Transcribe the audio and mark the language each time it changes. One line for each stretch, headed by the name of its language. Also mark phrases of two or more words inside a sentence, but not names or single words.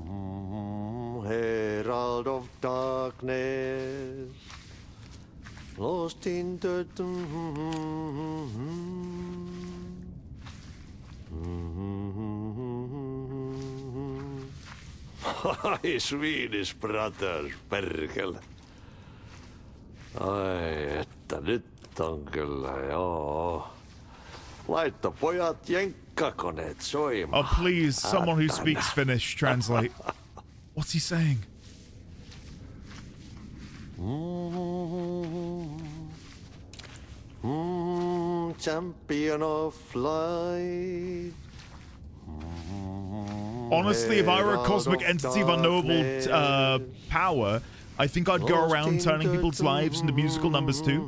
English: herald of darkness, lost in the Ai, Swedish brothers,
Finnish: perkele. Ai, että nyt on kyllä, joo. Laitto pojat jenkkakoneet soimaan.
English: Oh, please, someone who speaks Finnish, translate. What's he saying? Champion of light. Honestly, if I were a cosmic entity of unknowable power, I think I'd go around turning people's lives into musical numbers too.